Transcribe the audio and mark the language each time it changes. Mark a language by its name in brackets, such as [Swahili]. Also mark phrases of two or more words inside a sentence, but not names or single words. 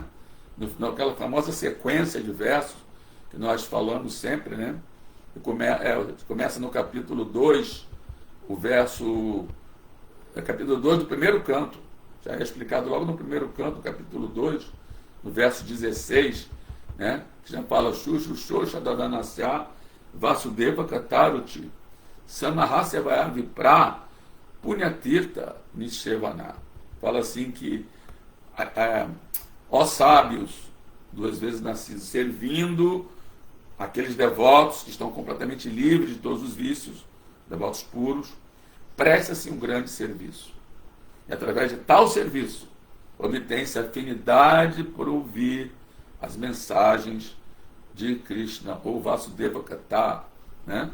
[Portuguese] Naquela famosa sequência de versos que nós falamos sempre, né? Começa no capítulo 2, o verso... capítulo 2 do primeiro canto, já é explicado logo no primeiro canto, capítulo 2, no verso 16, né? Que já fala: [Sanskrit] Shushu Shosha Dadanasya Vasudeva Kataruti Samahasya Vaya Vipra Punyatirtha Nishevana. [Portuguese] Fala assim que ó sábios, duas vezes nascidos, servindo aqueles devotos que estão completamente livres de todos os vícios, devotos puros, presta-se um grande serviço. E através de tal serviço, obtém-se afinidade por ouvir as mensagens de Krishna, ou Vasudeva Kata, né?